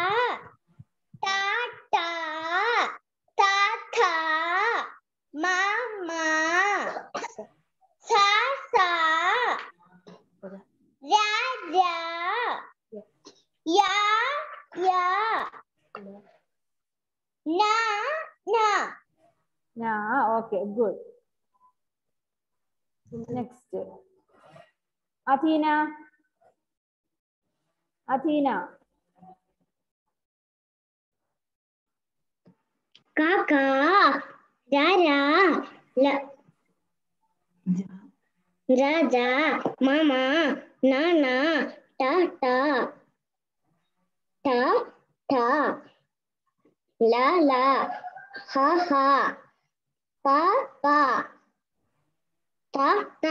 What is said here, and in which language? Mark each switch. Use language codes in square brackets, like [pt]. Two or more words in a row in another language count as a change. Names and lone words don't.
[en] Tata, Tata, Mama, Sasa, Raja, Ya, Na. Yeah, okay, good. Next. Athena. Kaka, Dara, Raja, Mama, Nana, Tata, Ta, Lala, Ha, Papa, Tata.